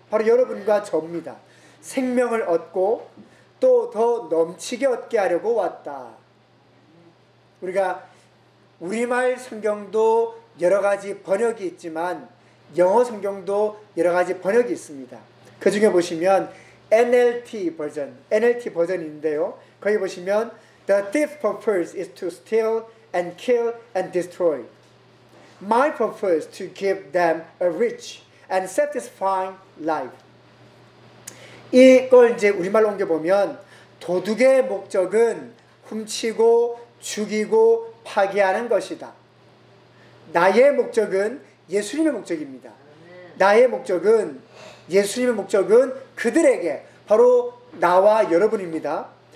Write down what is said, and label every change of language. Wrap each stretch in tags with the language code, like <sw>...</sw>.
<ko>바로 여러분과 접니다. 생명을 얻고 또 더 넘치게 얻게 하려고 왔다. 우리가 우리말 성경도 여러 가지 번역이 있지만 영어 성경도 여러 가지 번역이 있습니다. 그 중에 보시면 NLT 버전, NLT 버전인데요. 거기 보시면</ko> <en>The thief's purpose is to steal and kill and destroy. My purpose to give them a rich and satisfying life.</en> <ko>이걸 이제 우리말로 옮겨보면 도둑의 목적은 훔치고 죽이고 파괴하는 것이다. 나의 목적은 예수님의 목적입니다. 나의 목적은 예수님의 목적은 그들에게 바로 나와 여러분입니다.</ko>